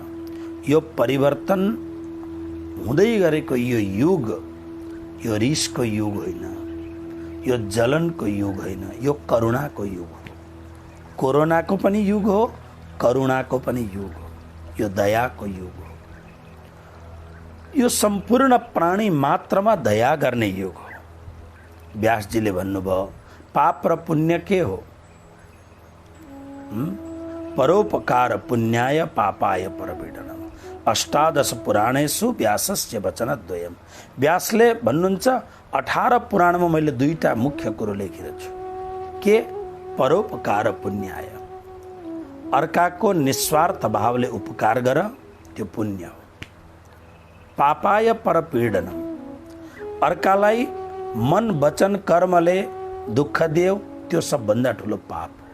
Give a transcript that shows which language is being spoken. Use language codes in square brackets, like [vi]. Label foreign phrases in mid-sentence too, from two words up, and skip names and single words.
[ne] यो परिवर्तन हुँदै गरेको यो युग, यो रिसको युग होइन, यो जलनको युग होइन, यो करुणाको युग हो। कोरोनाको पनि युग हो, करुणाको पनि युग हो, यो दयाको युग हो। यो सम्पूर्ण प्राणी मात्रमा दया गर्ने युग हो। व्यासजीले भन्नुभयो, पाप र पुण्य के हो? [sa] परोपकार पुण्याय पापाय परपीडनम। 18 पुराणेषु व्यासस्य वचनद्वयम्। [ne] व्यासले भन्नुहुन्छ 18 पुराणमा मैले 2टा मुख्य कुरो लेखिरहेको छु। के? [sa] परोपकार पुण्याय, [ne] अर्काको निस्वार्थ भावले उपकार गर, त्यो पुण्य हो। [sa] पापाय परपीडनम, [ne] अर्कालाई मन वचन कर्मले दुःख देऊ, त्यो सबभन्दा ठुलो पाप हो।